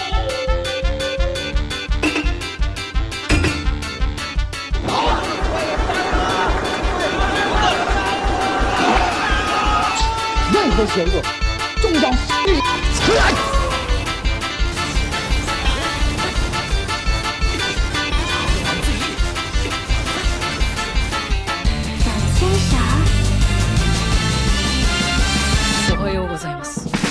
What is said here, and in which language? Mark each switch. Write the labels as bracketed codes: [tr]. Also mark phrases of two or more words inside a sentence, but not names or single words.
[zh] 任何邪恶，终将死于此案。小牵手。 [ja] おはようございます。